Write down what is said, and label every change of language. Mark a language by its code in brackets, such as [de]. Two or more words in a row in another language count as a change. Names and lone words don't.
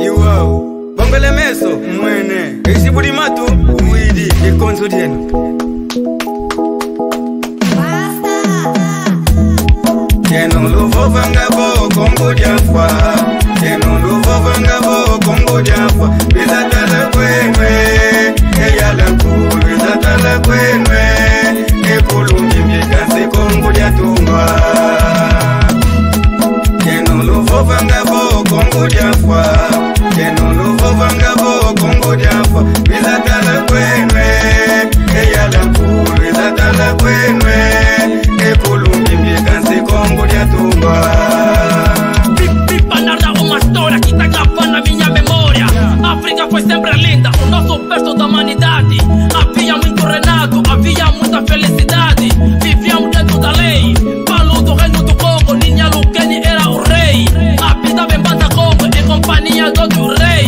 [kg] iwao, bongele meso, mwene, isibudi matu, uwidi, ikonzo dienu. Keno luvo vangabo, kongo diafwa, keno luvo vangabo, kongo diafwa, bizatala kwenwe, eyala kuru, bizatala kwenwe, ekulungi mjekasi kongo diatumba. Vangabo Congo diafwa Keno luvo vangabo Congo diafwa Bizatala kwenwe Eyala kuru Bizatala kwenwe Ekulungi mbikansi Congo diatumba [pt] Pipa narra uma história que tá gravando na minha memória. África foi sempre linda, o nosso berço da humanidade. Havia muito renato, havia muita felicidade. Vivíamos dentro da lei, Paulo do reino do Congo, Ninha Lukeni era o rei. Habitava em Banda Congo, em companhia do outro rei.